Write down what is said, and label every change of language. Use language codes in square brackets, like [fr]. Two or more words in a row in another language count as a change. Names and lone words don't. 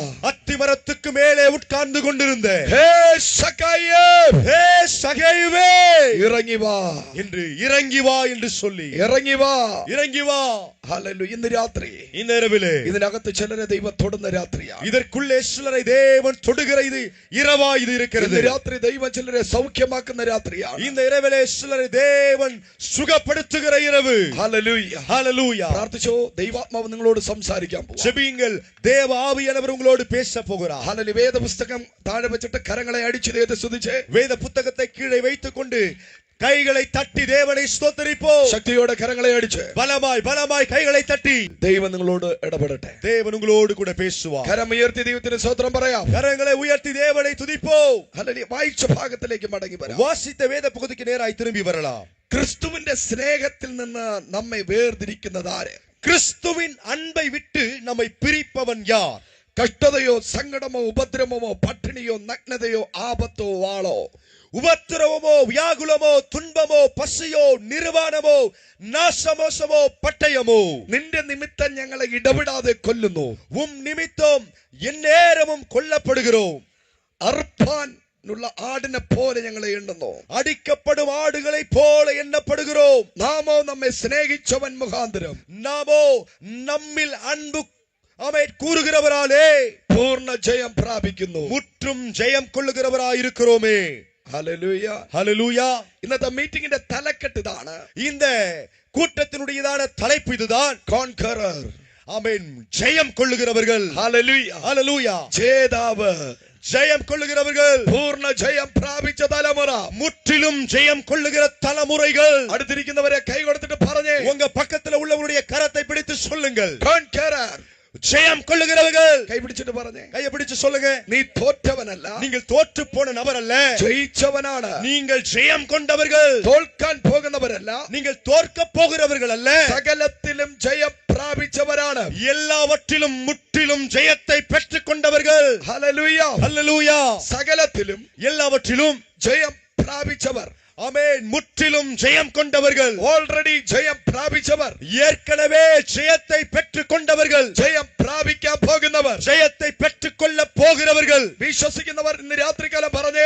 [ta] அத்திமரத்துக்கு மேலே உட்கார்ந்து கொண்டிருந்த, [ml] ഹേ സഖായേ, [ta] ஹே சகேயுவே, [ml] ഇറങ്ങി വാ [ta] என்று இறங்கி வா என்று சொல்லி, [ml] ഇറങ്ങി വാ. [ta] ஹalleluya. [ml] ഇന്ന് രാത്രി [ta] இந்த இரவிலே [ml] ഇതിനകത്ത് ചിലരെ ദൈവം തൊടുന്ന രാത്രിയാണ്. [ta] இதற்குள்ளே சிலரை தேவன் தொடுகிற இது இரவா இது இருக்கிறது. [ml] ഇന്ന് രാത്രി ദൈവം ചിലരെ സൗഖ്യമാക്കുന്ന രാത്രിയാണ്. [ta] இந்த இரவிலே சிலரை தேவன் சுகப்படுத்துகிற இரவு. [ml] ഹല്ലേലൂയ. [ta] ஹalleluya. [ml] പ്രാർത്ഥിച്ചോ. ദൈവാത്മാവ് നിങ്ങളോട് സംസാരിക്കാൻ പോകും. [ta] ஜெபியுங்கள். தேவ ஆவியானவர் உங்களோடு பேச போகிறார். [ml] ഹല്ലേലൂയ. വേദ പുസ്തകം താഴെ വെച്ചിട്ട് കരങ്ങളെ അടിച്ച് ദൈവത്തെ സ്തുതിച്ചേ. [ta] வேத புத்தகத்தை கீழே வைத்துக் கொண்டு கைகளை தட்டி தேவனை ஸ்தோத்திரிப்போம். [ml] ശക്തിയോടെ കരങ്ങളെ അടിച്ച് [ta] பலமாய் கைகளை தட்டி [ml] ദൈവം നിങ്ങളോട് ഇടപെടട്ടെ. [ta] தேவன் உங்களோடு கூட பேசுவார். [ml] കരം ഉയർത്തി ദൈവത്തിന് സ്തോത്രം പറയാം. [ta] கரங்களை உயர்த்தி தேவனை துதிப்போம். [ml] ഹല്ലേലൂയ. വായിച്ച ഭാഗത്തിലേക്ക് മടങ്ങി വരാം. [ta] வாசித்த வேத பகுதிக்கு நேராய் திரும்பி வரலாம். [ml] ക്രിസ്തുവിന്റെ സ്നേഹത്തിൽ നിന്ന് നമ്മെ വേർതിരിക്കുന്നത് ആര്? [ta] கிறிஸ்துவின் அன்பை விட்டு நம்மை பிரிப்பவன் யார்? [ml] കഷ്ടതയോ സങ്കടമോ ഉപദ്രവമോ പട്ടിണിയോ നഗ്നതയോ ആപത്തോ വാളോ, [ta] உபத்திரவமோ, வியாகுலமோ, துன்பமோ, பசியோ, நிர்வாணமோ, நாசமோசமோ, பட்டயமோ, [ml] നിന്റെ നിമിത്തം ഞങ്ങളെ ഇടപെടാതെ കൊല്ലുന്നു. [ta] நிமித்தம் எந்நேரமும் கொல்லப்படுகிறோம். [ml] അർപ്പാൻ ആടിനെ പോലെ ഞങ്ങളെ എണ്ണുന്നു. [ta] அடிக்கப்படும் ஆடுகளை போல எண்ணப்படுகிறோம். [ml] നാമോ നമ്മെ സ്നേഹിച്ചവൻ മുഖാന്തരം, [ta] நாமோ நம்மில் அன்பு கூறுகிறவராலே [ml] പൂർണ്ണ ജയം പ്രാപിക്കുന്നു. [ta] முற்றும் ஜெயம் கொள்ளுகிறவராயிருக்கிறோமே. [ml] ഹല്ലേലൂയ. [ta] ஹalleluya. [ml] ഇന്നത്തെ മീറ്റിംഗിന്റെ തലക്കെട്ട് ഇതാണ്. [ta] இந்த கூட்டத்தினுடையதான தலைப்பு இதுதான். [ml] കോൺകറർ. [ta] ஆமென். ஜெயம் கொள்ளுகிறவர்கள். [ml] ഹല്ലേലൂയ. [ta] ஹalleluya. [ml] ജേതാവ്. [ta] ஜெயம் கொள்ளுகிறவர்கள். [ml] പൂർണ്ണ ജയം പ്രാപിച്ച തലമുറ. [ta] முற்றிலும் ஜெயம் கொள்ளுகிற தலைமுறைகள். [ml] അടുത്തിരിക്കുന്നവരെ കൈ കൊടുത്തിട്ട് പറഞ്ഞേ. [ta] உங்க பக்கத்துல உள்ளவருடைய கரத்தை பிடித்து சொல்லுங்கள். [ml] കോൺകറർ. [ta] ஜெயம் கொள்ளுகிறவர்கள். [ml] കൈ പിടിച്ചിട്ട് പറഞ്ഞേ. [ta] கையை பிடிச்சு சொல்லுங்க. [ml] നീ തോറ്റവനല്ല, [ta] நீங்கள் தோற்று போன நபர் அல்ல, [ml] ജയിച്ചവനാണ്. [ta] நீங்கள் ஜெயம் கொண்டவர்கள். [ml] തോൽക്കാൻ പോകുന്നവരല്ല, [ta] நீங்கள் தோற்க போகிறவர்கள் அல்ல, [ml] സകലത്തിലും ജയം പ്രാപിച്ചവരാണ്. [ta] எல்லாவற்றிலும் முற்றிலும் ஜெயத்தை பெற்றுக் கொண்டவர்கள். [ml] ഹല്ലേലൂയ. [ta] ஹalleluya. [ml] സകലത്തിലും [ta] எல்லாவற்றிலும் [ml] ജയം പ്രാപിച്ചവർ. [ta] ஆமென். முற்றிலும் ஜெயம் கொண்டவர்கள். [ml] ഓൾറെഡി ജയം പ്രാപിച്ചവർ. [ta] ஏற்கனவே ஜெயத்தை பெற்றுக் கொண்டவர்கள். [ml] ജയം പ്രാപിക്കാൻ പോകുന്നവർ. [ta] ஜெயத்தை பெற்றுக் கொள்ள போகிறவர்கள். [ml] വിശ്വസിക്കുന്നവർ ഇന്ന് രാത്രികാലം പറഞ്ഞേ.